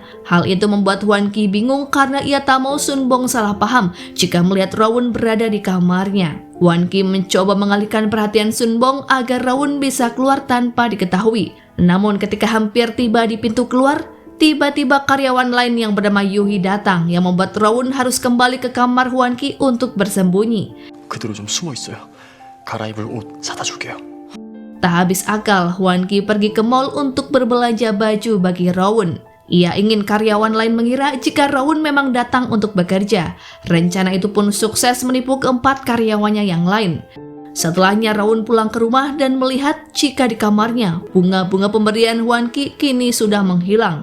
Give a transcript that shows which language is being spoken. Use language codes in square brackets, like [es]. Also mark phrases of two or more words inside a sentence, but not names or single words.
[id] Hal itu membuat Hwan Ki bingung karena ia tak mau Sun Bong salah paham jika melihat Rowoon berada di kamarnya. Hwan Ki mencoba mengalihkan perhatian Sun Bong agar Rowoon bisa keluar tanpa diketahui. Namun ketika hampir tiba di pintu keluar, tiba-tiba karyawan lain yang bernama Yuhi datang yang membuat Rowoon harus kembali ke kamar Hwan Ki untuk bersembunyi. [ko] 그대로 좀 숨어 있어요. 갈아입을 옷 사다 줄게요. [id] Tak habis akal, Hwan Ki pergi ke mall untuk berbelanja baju bagi Rowoon. Ia ingin karyawan lain mengira jika Rowoon memang datang untuk bekerja. Rencana itu pun sukses menipu keempat karyawannya yang lain. Setelahnya Rowoon pulang ke rumah dan melihat jika di kamarnya bunga-bunga pemberian Hwan Ki kini sudah menghilang.